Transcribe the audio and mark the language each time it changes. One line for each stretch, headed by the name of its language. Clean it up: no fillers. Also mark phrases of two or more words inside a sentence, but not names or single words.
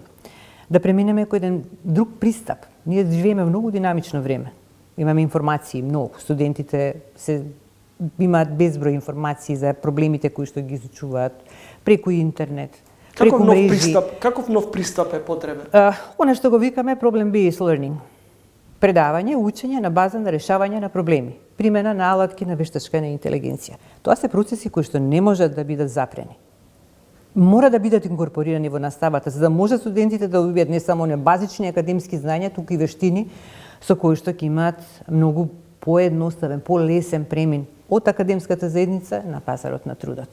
Macedonian: Да преминеме кој еден друг пристап. Ние живееме многу динамично време. Имаме информации многу. Студентите имаат безброј информации за проблемите кои што ги изучуваат преку интернет, преку мрежи. Каков нов пристап е потребен? Она што го викаме
English: problem-based learning.
Macedonian: Предавање, учење на база на решавање на проблеми, примена на алатки на вештачка на интелигенција. Тоа се процеси кои што не можат да бидат запрени. Мора да бидат инкорпорирани во наставата, за да може студентите да добијат не само базични академски знања, туку и вештини со кои што ќе имаат многу поедноставен, полесен премин од академската заедница на пазарот на трудот.